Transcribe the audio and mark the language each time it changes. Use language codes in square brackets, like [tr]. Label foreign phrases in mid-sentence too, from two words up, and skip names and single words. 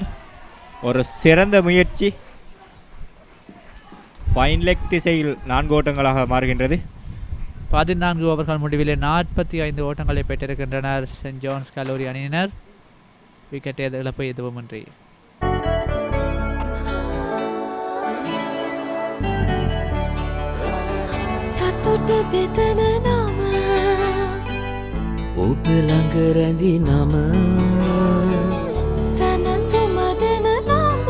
[ta] ஒரு சிறந்த முயற்சி. [en] fine leg [ta] திசையில் 4 ஓட்டங்களாக மாறுகின்றது. 14 ஓவர்கள் முடிவிலே 45 ஓட்டங்களை பெற்றிருக்கின்றனர் சென்ட் ஜோன்ஸ் கல்லூரி அணியினர். விக்கெட் இழப்பு எதுவுமின்றி. [si] සතුට බෙදන නම ඔබ ළඟ රැඳි නම සැනසුම දෙන නම